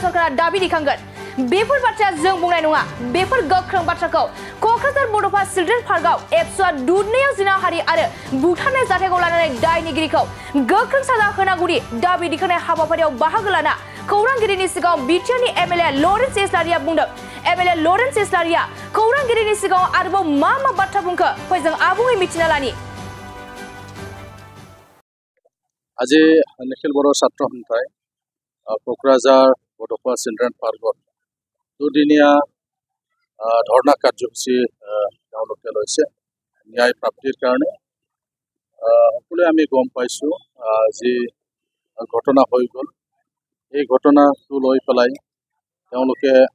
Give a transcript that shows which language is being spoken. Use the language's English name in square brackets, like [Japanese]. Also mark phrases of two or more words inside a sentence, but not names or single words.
[Bodo] सरकारा दाबि दैखांगोन बेफोर बाथ्राया जों बुंनाय नङा बेफोर गोख्रों बाथ्राखौ क'क्राझार बड'फा चिल्ड्रेन पार्कआव एबसुआ दुधनैयाव जिनाहारि आरो बुथारनाय जाथायखौ लानानै दायनिगिरिखौ गोख्रों साजा होनांगौनि दाबि दैखांनाय हाबाफारियाव बाहागो लाना खौरांगिरिनि सिगाङाव बिटिआरनि एमएलए लरेन्स इस्लारिया बुंदों एमएलए लरेन्स इस्लारिया खौरांगिरिनि सिगाङाव आरोबाव मा बाथ्रा बुंखो फै जों आबुङै मिथिना लानि [Assamese] আজি निखिल बर' ছাত্ৰ সন্থাই क'क्राझार बड'फा चिल्ड्रेन पार्कত দুদিনীয়া ধৰ্ণা কাৰ্যসূচী তেওঁলোকে লৈছে ন্যায় প্ৰাপ্তিৰ কাৰণে সকলোৱে আমি গম পাইছোঁ যি ঘটনা হৈ গ'ল এই ঘটনাটো লৈ পেলাই তেওঁলোকে